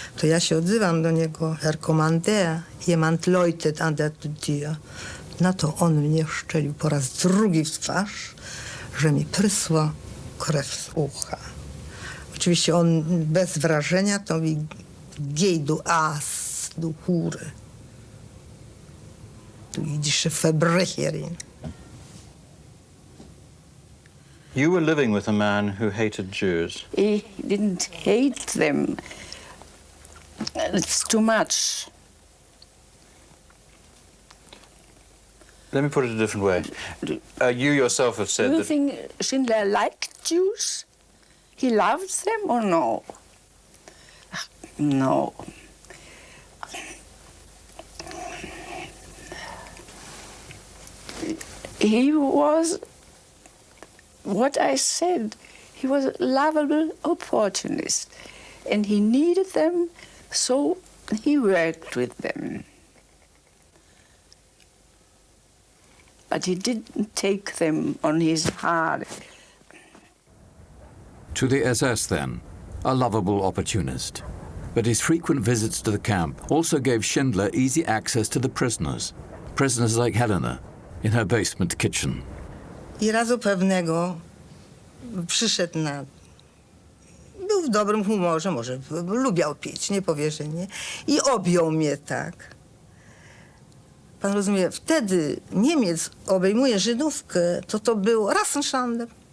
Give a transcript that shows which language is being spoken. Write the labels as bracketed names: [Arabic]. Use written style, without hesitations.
[Polish] To ja się odzywam do niego, [German] Herr Kommandeur, jemand läutet an der Tür. [Polish] Na to on mnie szczelił po raz drugi w twarz, że mi prysła krew z ucha. Oczywiście on bez wrażenia to mi gej [German] du Aas, du Hure. Du jüdische Verbrecherin. [English] You were living with a man who hated Jews. He didn't hate them. It's too much. Let me put it a different way. You yourself have said Do you that... think Schindler liked Jews? He loved them or no? No. He was, what I said, he was a lovable opportunist. And he needed them, so he worked with them. But he didn't take them on his heart. To the SS, then, a lovable opportunist. But his frequent visits to the camp also gave Schindler easy access to the prisoners like Helena, in her basement kitchen. [Polish] I razu pewnego przyszedł był w dobrym humorze, może lubiał pić, nie powie, że nie. I objął mnie tak. Pan rozumie, wtedy Niemiec obejmuje Żydówkę, to był Rassenschande.